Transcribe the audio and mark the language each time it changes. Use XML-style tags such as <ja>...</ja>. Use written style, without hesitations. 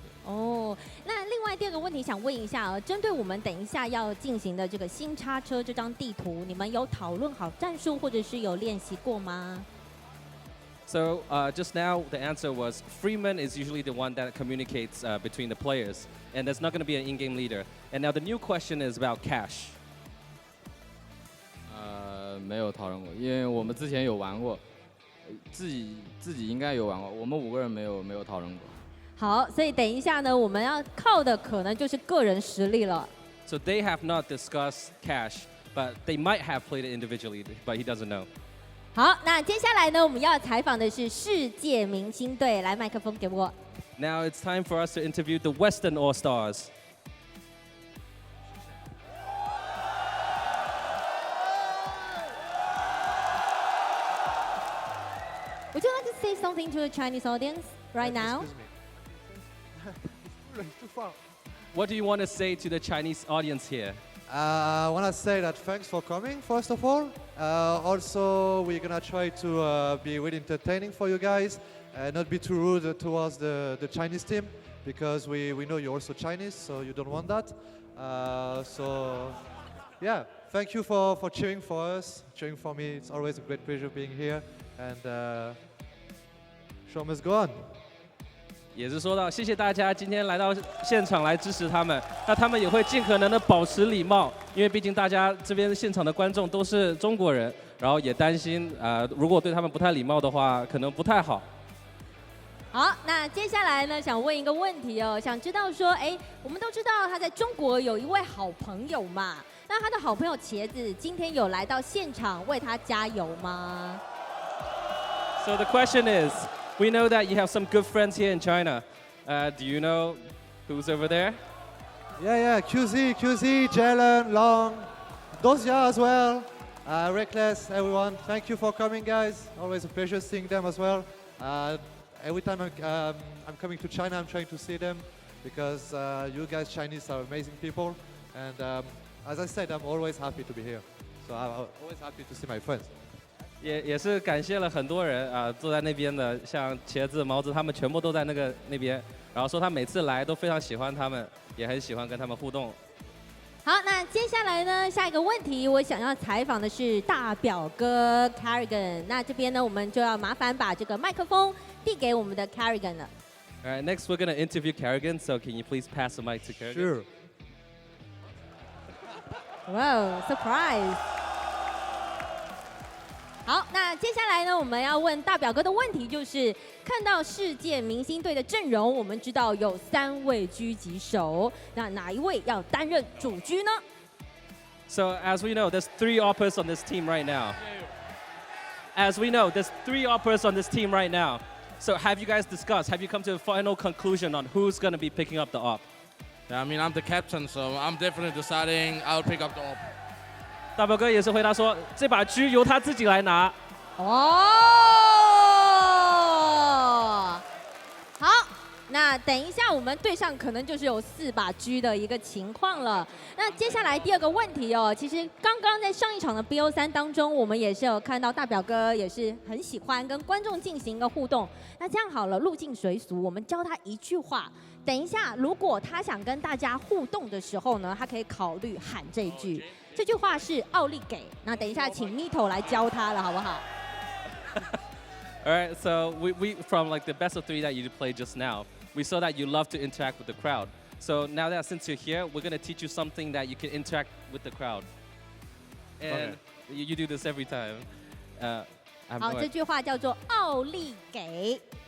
<zh>哦，那另外第二个问题想问一下啊，针对我们等一下要进行的这个新叉车这张地图，你们有讨论好战术，或者是有练习过吗？</zh> <en>So just now, the answer was Freeman is usually the one that communicates between the players, and there's not going to be an in-game leader. And now the new question is about Cash.</en> <zh>没有讨论过，因为我们之前有玩过，自己应该有玩过，我们5个人没有讨论过。好，所以等一下呢，我们要靠的可能就是个人实力了。</zh> <en>So they have not discussed Cash, but they might have played it individually, but he doesn't know.</en> <zh>好，那接下来呢，我们要采访的是世界明星队，来麦克风给我。</zh> <en>Now it's time for us to interview the Western All-Stars. Would you like to say something to the Chinese audience right now? What do you want to say to the Chinese audience here? I want to say that thanks for coming, first of all. Also, we're going to try to be really entertaining for you guys and not be too rude towards the Chinese team because we know you're also Chinese, so you don't want that. So, yeah, thank you for cheering for us, cheering for me. It's always a great pleasure being here. And show must go on.</en> <zh>也是说到，谢谢大家今天来到现场来支持他们，那他们也会尽可能的保持礼貌，因为毕竟大家这边现场的观众都是中国人，然后也担心如果对他们不太礼貌的话，可能不太好。好，那接下来呢，想问一个问题哦，想知道说，哎，我们都知道他在中国有一位好朋友嘛，那他的好朋友茄子今天有来到现场为他加油吗？</zh> <en>So the question is, we know that you have some good friends here in China. Do you know who's over there? Yeah, QZ, Jalen, Long, Dozia as well, Reckless, everyone. Thank you for coming, guys. Always a pleasure seeing them as well. Every time I'm coming to China, I'm trying to see them because you guys Chinese are amazing people. And as I said, I'm always happy to be here. So I'm always happy to see my friends.</en> <zh>也是感谢了很多人啊，坐在那边的，像茄子、毛子他们全部都在那边，然后说他每次来都非常喜欢他们，也很喜欢跟他们互动。好，那接下来呢，下一个问题我想要采访的是大表哥 Carrigan。那这边呢，我们就要麻烦把这个麦克风递给我们的 Carrigan 了。</zh> <en>All right, next we're gonna interview Carrigan. So can you please pass the mic to Carrigan? Sure. Wow, surprise！</en> <zh>好，那接下来呢，我们要问大表哥的问题就是，看到世界明星队的阵容，我们知道有3位狙击手，那哪一位要担任主狙呢？</zh> <en>So as we know, there's 3 oppers on this team right now. As we know, there's 3 oppers on this team right now. So have you guys discussed? Have you come to a final conclusion on who's gonna be picking up the op? Yeah, I mean, I'm the captain, so I'm definitely deciding I'll pick up the op.</en> <zh>大表哥也是回答说，这把狙由他自己来拿。哦，好，那等一下我们队上可能就是有4把狙的一个情况了。那接下来第2个问题哦，其实刚刚在上一场的 BO3当中，我们也是有看到大表哥也是很喜欢跟观众进行一个互动。那这样好了，入境随俗，我们教他一句话。等一下，如果他想跟大家互动的时候呢，他可以考虑喊这句。这句话是奥利给。那等一下请 Mito 来教他了，好不好？</zh> <en>All right, so we from like the best of 3 that you played just now, we saw that you love to interact with the crowd. So now that since you're here, we're gonna teach you something that you can interact with the crowd. And you do this every time. I have</en> <zh>好，</zh> <en>no</en> <zh>这句话叫做奥利给。</zh>